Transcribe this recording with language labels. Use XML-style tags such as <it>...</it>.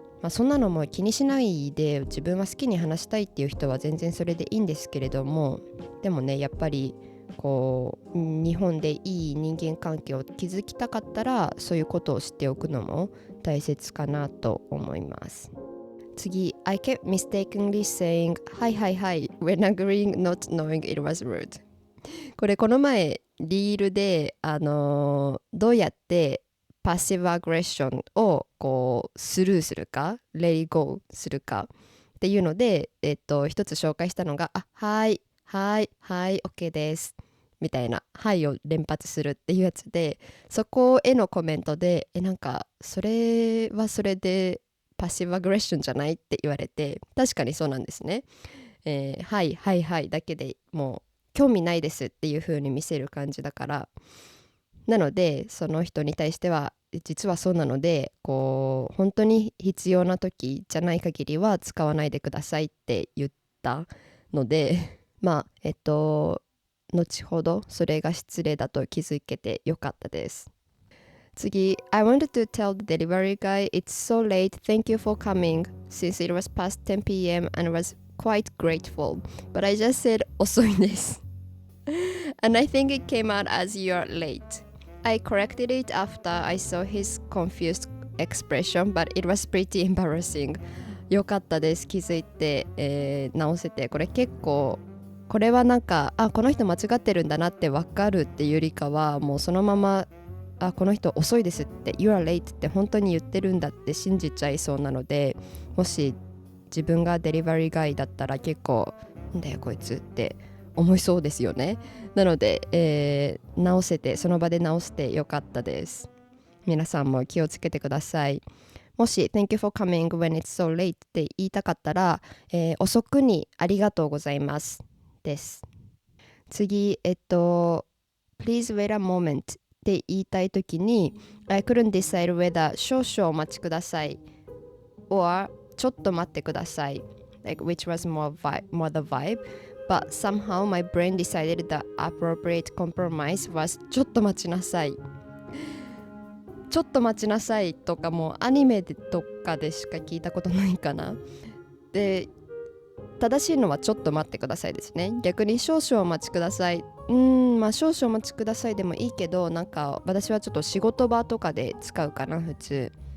<ja>そんなのも気にしないで自分は好きに話したいっていう人は全然それでいいんですけれども、でもねやっぱりこう日本でいい人間関係を築きたかったらそういうことを知っておくのも大切かなと思います。</ja> <en>次、I kept mistakenly saying hi hi hi when agreeing not knowing it was rude。</en> <ja>この前リールで、どうやってパッシブアグレッションをこうスルーするかレイゴーするかっていうので、一つ紹介したのがはいはいはい OK ですみたいなはいを連発するっていうやつで、そこへのコメントでなんかそれはそれでパッシブアグレッションじゃないって言われて、確かにそうなんですね。はいはいはいだけでもう興味ないですっていう風に見せる感じだから、なのでその人に対しては実はそうなのでこう本当に必要な時じゃない限りは使わないでくださいって言ったので後ほどそれが失礼だと気づけてよかったです。</ja> <en>次、I wanted to tell the delivery guy it's so late, thank you for coming since it was past 10 p.m. and was quite grateful, but I just said</en> <ja>遅いです。</ja> <en>And I think it came out as you're late. I corrected it after I saw his confused expression, but it was pretty embarrassing.</en> <ja>よかったです。気づいて、直せて。これ結構、これはなんか、この人間違ってるんだなって分かるっていうよりかは、もうそのまま、この人遅いですって、</ja> <en>You are late</en> <ja>って本当に言ってるんだって信じちゃいそうなので、もし自分がデリバリーガイだったら結構、なんだよこいつって思いそうですよね。なので、直せてその場で直してよかったです。皆さんも気をつけてください。もし</ja> <en>Thank you for coming when it's so late</en> <ja>って言いたかったら、遅くにありがとうございますです。</ja> <en>次Please wait a moment</en> <ja>って言いたいときに</ja> <en>I couldn't decide whether</en> <ja>少々お待ちください</ja> <en>or</en> <ja>ちょっと待ってください</ja> <en>like which was more the vibe, but somehow my brain decided the appropriate compromise was</en> <ja>ちょっと待ちなさい。ちょっと待ちなさいとかもアニメとかでしか聞いたことないかな。で、正しいのはちょっと待ってくださいですね。逆に少々お待ちください。少々お待ちくださいでもいいけど、なんか私はちょっと仕事場とかで使うかな、普通。</ja>